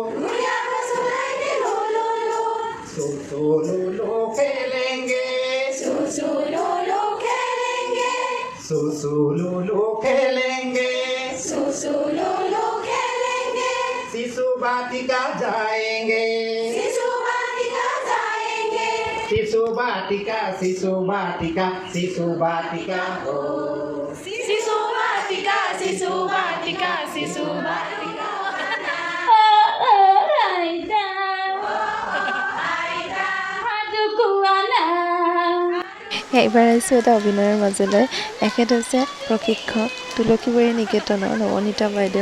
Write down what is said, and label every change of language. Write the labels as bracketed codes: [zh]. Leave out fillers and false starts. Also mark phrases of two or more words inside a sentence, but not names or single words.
[hi] सो सो लो लो खेलेंगे सो सो लो लो खेलेंगे शिशु बाटिका जाएंगे शिशु बाटिका हो [as] এইবাৰ আহিছোঁ এটা অভিনয়ৰ মাজলৈ। এখেত হৈছে প্ৰশিক্ষক তুলসীবাৰী নিকেতনৰ নৱনীতা বাইদেউ।